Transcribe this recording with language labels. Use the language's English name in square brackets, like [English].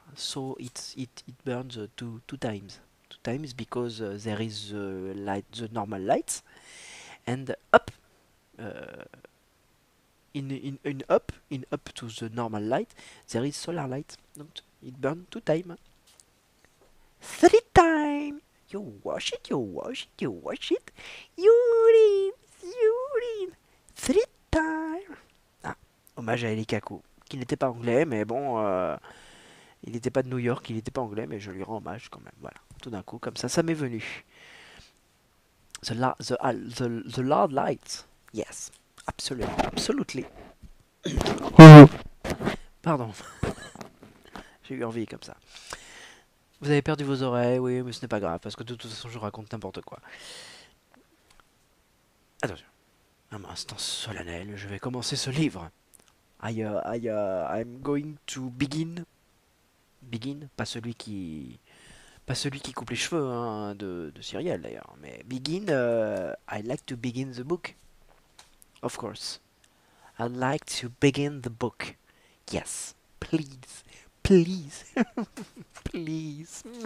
[English] So it burns two times because there is the normal light, and up uh, in up to the normal light there is solar light. It burns 2 times, 3 times. You wash it, you wash it, you wash it. Urine, urine. 3 times. [French] Ah, hommage à Eli Kaku, qui n'était pas anglais, mais bon, il n'était pas de New York, il n'était pas anglais, mais je lui rends hommage quand même. Voilà, tout d'un coup, comme ça m'est venu. [English] The Lord Light. Yes, absolutely. [French] Pardon, j'ai eu envie comme ça. Vous avez perdu vos oreilles, oui, mais ce n'est pas grave, parce que de toute façon, je raconte n'importe quoi. Attention, un instant solennel, je vais commencer ce livre. [English] I'm going to begin. [French] Begin, pas celui qui coupe les cheveux, hein, de Cyrielle d'ailleurs, mais begin. [English] I like to begin the book. Of course. I'd like to begin the book. Yes, please, please, please.